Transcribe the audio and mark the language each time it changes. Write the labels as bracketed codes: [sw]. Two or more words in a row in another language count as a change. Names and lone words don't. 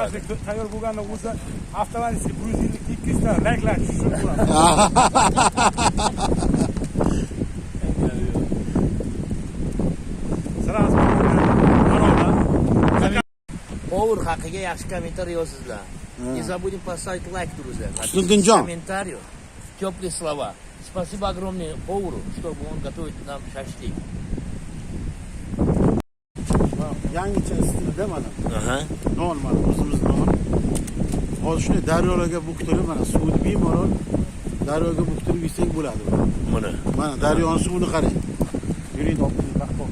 [uz] Shashlik tayyor bo'lganda o'zi avtomatik 150-200 ta layklar tushib bo'ladi. [ru] Sразу [uz] Повар haqiga yaxshi kommentariy yozinglar. [ru] Не забудем поставить лайк, друзья. Husniddinjon. Комментарий. Теплые слова. Спасибо огромное повару, чтобы он готовит нам шашлик. [uz] Yangicha stilda mana. Aha. Non mana o'zimiz non. Hozir shunday daryolarga buktirib mana suvni bemalol daryoga buktirib yesak bo'ladi. Mana. Mana daryoning suvini qarang. Yuring olib qaqoq.